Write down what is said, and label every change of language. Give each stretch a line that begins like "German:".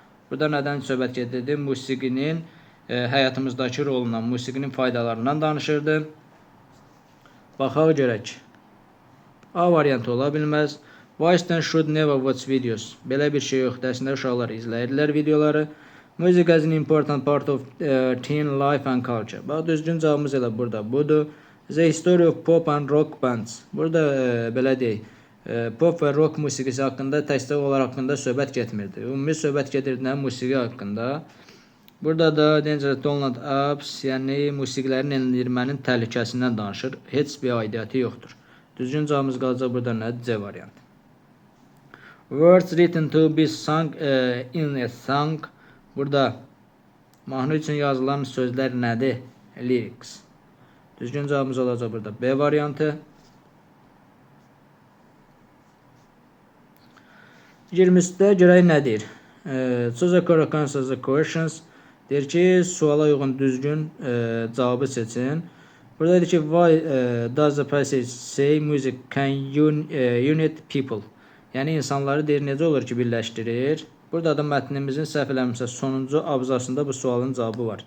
Azerbaijani: Burada nədən söhbət gedirdi? Musiqinin həyatımızdakı rolundan, musiqinin faydalarından danışırdı. Baxaq görək. A variantı ola bilməz.
English: Boys should never watch videos.
Azerbaijani: Belə bir şey yoxdur. Əslində uşaqlar izləyirlər videoları.
English: Music is an important part of teen life and culture.
Azerbaijani: Bax, düzgün cavabımız elə burada budur.
English: The history of pop and rock bands.
Azerbaijani: Burada belə deyək, pop və rock musiqisi haqqında təkcə onlar haqqında söhbət getmirdi. Ümumi söhbət gedirdi nə? Musiqi haqqında. Burada da Danger Donald Apps, yəni musiqilərin endirmənin təhlükəsindən danışır. Heç bir aidiyyəti yoxdur. Düzgün cavabımız qalacaq burada nə? C variantı.
English: Words written to be sung in a song.
Azerbaijani: Burada mahnı üçün yazılan sözlər nədir?
English: Lyrics.
Azerbaijani: Düzgün cavabımız olacaq burada B variantı. 23-də görək nə deyir?
English: Choose the correct answer the questions.
Azerbaijani: Deyir ki, suala uyğun düzgün cavabı seçin. Burada deyir ki,
English: why does the passage say music can unite people?
Azerbaijani: Yəni insanları deyir necə olur ki, birləşdirir? Burada da mətnimizin səhv eləmirəmsə sonuncu abzasında bu sualın cavabı var.